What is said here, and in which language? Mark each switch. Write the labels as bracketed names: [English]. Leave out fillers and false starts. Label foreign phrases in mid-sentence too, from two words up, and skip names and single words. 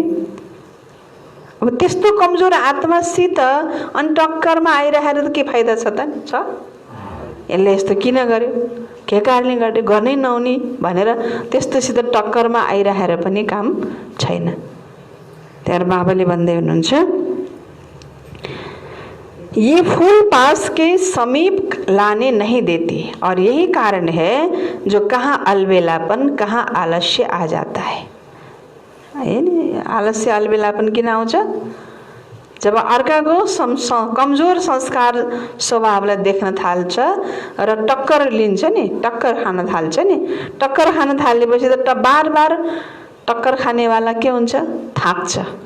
[Nepali] अब त्यस्तो कमजोर आत्मासित अनि टक्करमा आइरहेर त के फाइदा छ त, छ? यसले यस्तो किन गर्यो, के कारणले गर्यो, गर्नै नहुने भनेर त्यस्तोसित टक्करमा आइरहेर पनि काम छैन। त्यहाँ बाबाले भन्दै हुनुहुन्छ, [Hindi] ये फूल पास के समीप लाने नहीं देती, और यही कारण है जो कहाँ अलबेलापन, कहाँ आलस्य आ जाता है। [Nepali] आलस्य अलबेलापन किन आउँछ, जब अर्काको कमजोर संस्कार स्वभावलाई देख्न थाल्छ र टक्कर लिन्छ नि, टक्कर खान थाल्छ नि। टक्कर खान थालेपछि त बार बार टक्कर खानेवाला के हुन्छ, थाक्छ।